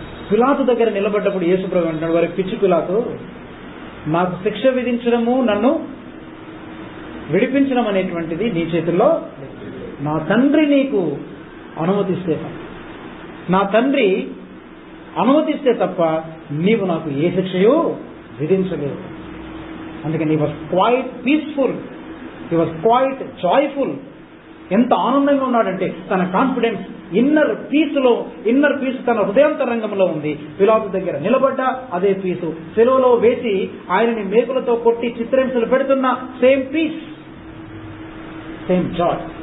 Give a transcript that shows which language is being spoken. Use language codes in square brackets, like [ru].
[te] పిలాతు దగ్గర నిలబడ్డప్పుడు యేసు ప్రభు అంటున్నాడు, వారి పిచ్చి పిలాతు, నాకు శిక్ష విధించడము, నన్ను విడిపించడం అనేటువంటిది నీ చేతుల్లో, నా తండ్రి నీకు అనుమతిస్తే తప్ప, నా తండ్రి అనుమతిస్తే తప్ప నీవు నాకు ఏ శిక్షయో విధించలేదు. [en] అందుకని he was quite peaceful, he was quite joyful. [te] ఎంత ఆనందంగా ఉన్నాడంటే తన కాన్ఫిడెన్స్ ఇన్నర్ పీస్ తన హృదయాంతరంగంలో ఉంది. పిలాతు దగ్గర నిలబడ్డా అదే పీసు, సెలవులో వేసి ఆయనని మేకులతో కొట్టి చిత్రహింసలు పెడుతున్న సేమ్ పీస్, సేమ్ జాయ్.